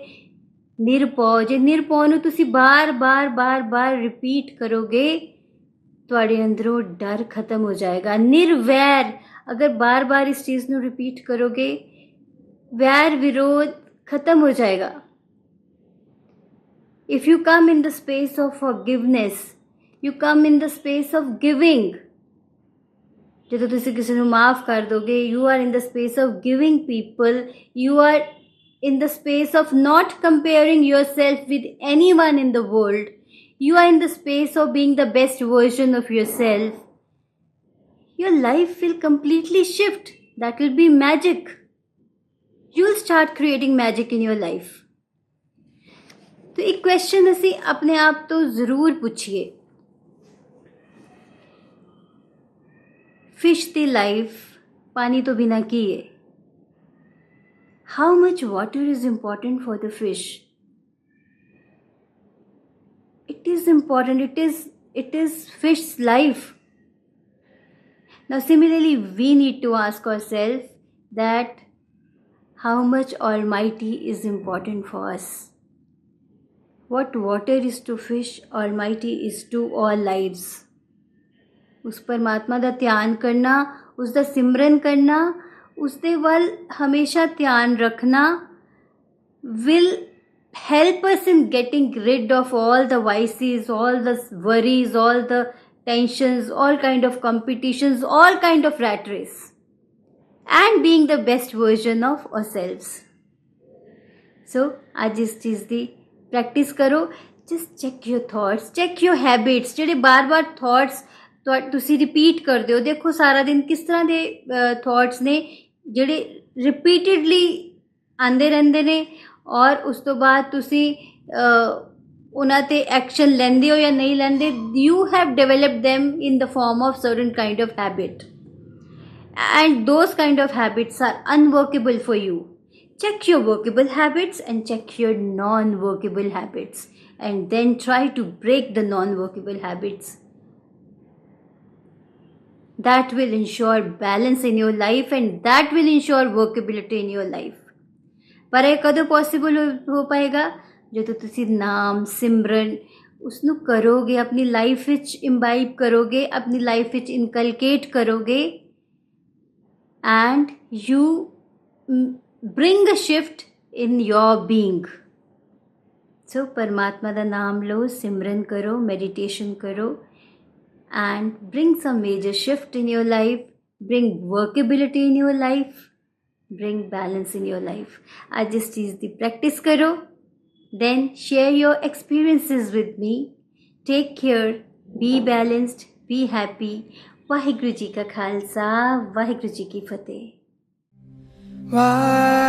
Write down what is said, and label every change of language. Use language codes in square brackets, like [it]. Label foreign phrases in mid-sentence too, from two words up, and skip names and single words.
[pa] ਨਿਰਭਉ, ਜੇ ਨਿਰਭਉ ਨੂੰ ਤੁਸੀਂ ਬਾਰ-ਬਾਰ ਰਿਪੀਟ ਕਰੋਗੇ, ਤੁਹਾਡੇ ਅੰਦਰੋਂ ਡਰ ਖਤਮ ਹੋ ਜਾਏਗਾ। ਨਿਰਵੈਰ, ਅਗਰ ਬਾਰ-ਬਾਰ ਇਸ ਚੀਜ਼ ਨੂੰ ਰਿਪੀਟ ਕਰੋਗੇ, ਵੈਰ ਵਿਰੋਧ ਖਤਮ ਹੋ ਜਾਏਗਾ। [en] if you come in the space of forgiveness, you come in the space of giving। [pa] ਜਦੋਂ ਤੁਸੀਂ ਕਿਸੇ ਨੂੰ ਮਾਫ ਕਰ ਦੋਗੇ, [en] you are in the space of giving people, you are in the space of not comparing yourself with anyone in the world, you are in the space of being the best version of yourself, your life will completely shift। that will be magic। you'll start creating magic in your life। [hi] तो एक क्वेश्चन [pa] ਅਸੀਂ ਆਪਣੇ ਆਪ ਤੋਂ ਜ਼ਰੂਰ ਪੁੱਛੀਏ, ਫਿਸ਼ ਦੀ ਲਾਈਫ ਪਾਣੀ ਤੋਂ ਬਿਨਾਂ ਕੀ ਹੈ? [en] how much water is important for the fish? it is important, it is fish's life। now similarly, we need to ask ourselves that how much Almighty is important for us। what water is to fish, Almighty is to all lives। [pa] ਉਸ ਪਰਮਾਤਮਾ ਦਾ ਧਿਆਨ ਕਰਨਾ, ਉਸ ਦਾ ਸਿਮਰਨ ਕਰਨਾ, ਉਸ ਦੇ ਵੱਲ ਹਮੇਸ਼ਾ ਧਿਆਨ ਰੱਖਣਾ [en] will help us in getting rid of all the vices, all the worries, all the tensions, all kind of competitions, all kind of rat race, and being the best version of ourselves। [pa] so ਅੱਜ ਇਸ ਚੀਜ਼ ਦੀ ਪ੍ਰੈਕਟਿਸ ਕਰੋ। [en] just check your thoughts, check your habits. [pa] ਜਿਹੜੇ ਬਾਰ-ਬਾਰ ਥਾਟਸ ਤੁਸੀਂ ਰਿਪੀਟ ਕਰਦੇ ਹੋ, ਦੇਖੋ ਸਾਰਾ ਦਿਨ ਕਿਸ ਤਰ੍ਹਾਂ ਦੇ ਥਾਟਸ ਨੇ ਜਿਹੜੇ ਰਿਪੀਟਿਡਲੀ ਆਉਂਦੇ ਰਹਿੰਦੇ ਨੇ, ਔਰ ਉਸ ਤੋਂ ਬਾਅਦ ਤੁਸੀਂ ਉਹਨਾਂ 'ਤੇ ਐਕਸ਼ਨ ਲੈਂਦੇ ਹੋ ਜਾਂ ਨਹੀਂ ਲੈਂਦੇ। [en] you have developed them in the form of certain kind of habit, and those kind of habits are unworkable for you। check your workable habits and check your non-workable habits, and then try to break the non-workable habits। that will ensure balance in your life, and that will ensure workability in your life। [pa] ਪਰ ਇਹ ਕਦੋਂ ਪੋਸੀਬਲ ਹੋ ਪਾਏਗਾ? ਜਦੋਂ ਤੁਸੀਂ ਨਾਮ ਸਿਮਰਨ ਉਸਨੂੰ ਕਰੋਗੇ, ਆਪਣੀ ਲਾਈਫ ਵਿੱਚ ਇੰਬਾਈਬ ਕਰੋਗੇ, ਆਪਣੀ ਲਾਈਫ ਵਿੱਚ ਇਨਕਲਕੇਟ ਕਰੋਗੇ, [en] and you bring a shift in your being। [pa] so ਪਰਮਾਤਮਾ ਦਾ ਨਾਮ ਲਓ, ਸਿਮਰਨ ਕਰੋ, ਮੈਡੀਟੇਸ਼ਨ ਕਰੋ, [en] and bring some major shift in your life, bring workability in your life, bring balance in your life। [hi] आज इस चीज़ की practice करो, [en] then share your experiences with me। take care, be balanced, be happy। [hi] वाहिगुरु जी का खालसा वाहिगुरु जी की फतेह। वाहिगुरु